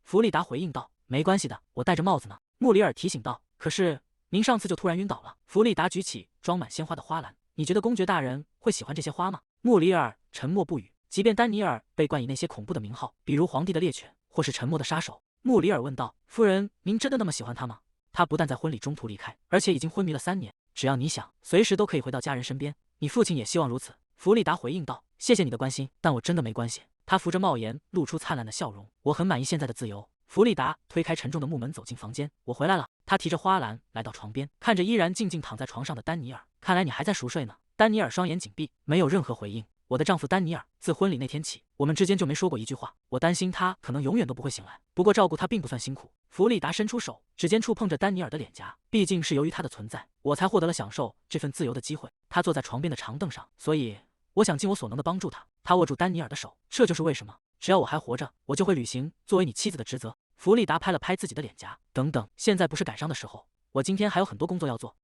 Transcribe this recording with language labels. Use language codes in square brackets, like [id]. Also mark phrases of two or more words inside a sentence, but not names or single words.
[zh] 弗利達回應道：“沒關係的，我戴着帽子呢。”穆里爾提醒道：“可是您上次就突然暈倒了。” 弗利達舉起裝滿鮮花的花籃：“你覺得公爵大人會喜歡這些花嗎？” 穆里爾沉默不語。即便丹尼爾被冠以那些恐怖的名號，比如皇帝的獵犬或是沉默的殺手，穆里爾問道：“夫人，您真的那麼喜歡他嗎？” 他不但在婚禮中途離開，而且已經昏迷了3年。只要你想，隨時都可以回到家人身邊。你父親也希望如此。弗利達回應道：“謝謝你的關心，但我真的沒關係。” 他扶着帽檐，露出燦爛的笑容：“我很滿意現在的自由。” 弗利達推開沉重的木門，走進房間。“我回來了。”他提着花籃來到床邊，看着依然靜靜躺在床上的丹尼爾：“看來你還在熟睡呢。” 丹尼爾雙眼緊閉，沒有任何回應。“我的丈夫丹尼爾，自婚禮那天起，我們之間就沒說過一句話。我擔心他可能永遠都不會醒來。不過照顧他並不算辛苦。” 弗利達伸出手，指尖觸碰着丹尼爾的臉頰。“畢竟是由於他的存在，我才獲得了享受這份自由的機會。” 他坐在床邊的長凳上，所以我想盡我所能的幫助他。他握住丹尼爾的手，這就是為什麼，只要我還活着，我就會履行作為你妻子的職責。弗利達拍了拍自己的臉頰，等等，現在不是感傷的時候，我今天還有很多工作要做。